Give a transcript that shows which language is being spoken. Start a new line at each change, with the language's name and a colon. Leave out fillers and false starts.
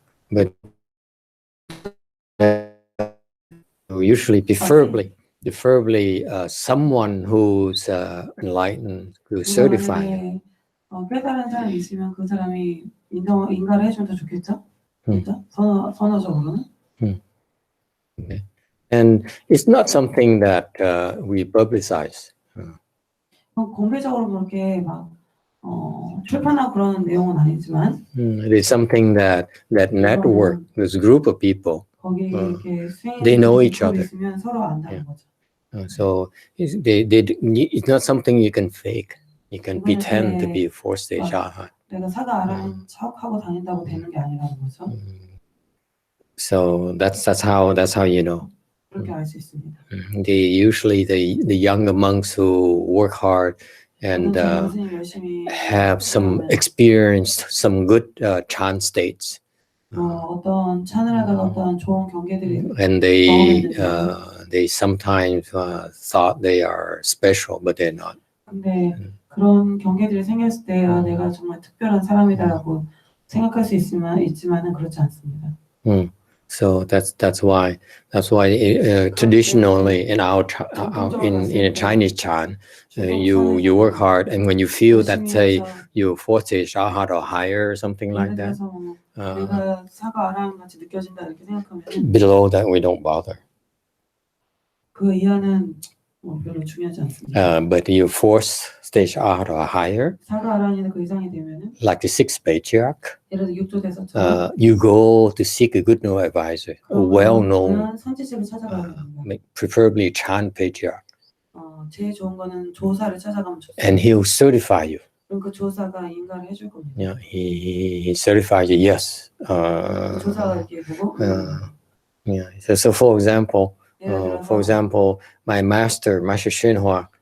English: But usually, preferably, someone who's enlightened, who's certified.
Korean: 깨달은 사람이 있으면 그 사람이 인가를 해주면 더 좋겠죠? 그렇죠? 선어적으로는.
English: Okay. And it's not something that we publicize.
Korean: 공개적으로 그렇게 막 출판하고 그런 내용은 아니지만
English: It is something that network, this group of people,
Korean: 거기 이렇게
English: they know each other.
Korean: 있으면 서로 안다는 거죠.
English: So it's not something you can fake. You can pretend to be a fourth stage arhat.
Korean: 내가 사가 아라는 척하고 다닌다고 되는 게 아니라는 거죠.
English: So that's how you know.
Korean: 그렇게 알 수 있습니다.
English: Usually the younger monks who work hard and have some experienced some good chant states.
Korean: 어떤 찬을 하다가 어떤 좋은 경계들이
English: And they sometimes thought they are special, but they're not.
Korean: 근데 그런 경계들이 생겼을 때 내가 정말 특별한 사람이다라고 생각할 수 있지만은 그렇지 않습니다.
English: So that's why traditionally in our in a Chinese chant, you work hard, and when you feel that say you fourth stage arhat or higher or something like that,
Korean: 내가 사가 아라한 같이 느껴진다 이렇게 생각하면
English: below that we don't bother.
Korean: 그 이하는 별로 중요하지 않습니다.
English: But you fourth stage arhat or higher,
Korean: 사가 아라한이나 그 이상이 되면은
English: like the sixth patriarch,
Korean: 예를 들어 육조 대사처럼
English: you go to seek a good no advisor, a well-known,
Korean: 선지식을 찾아가야 됩니다.
English: preferably Chan patriarch,
Korean: 제일 좋은 거는 조사를 찾아가면 좋습니다.
English: and he'll certify you.
Korean: 그럼 그 조사가 인가를 해줄 겁니다.
English: Yeah, he certifies you. Yes.
Korean: 조사가 이렇게 보고.
English: Yeah. So for example, my Master Hsuan Hua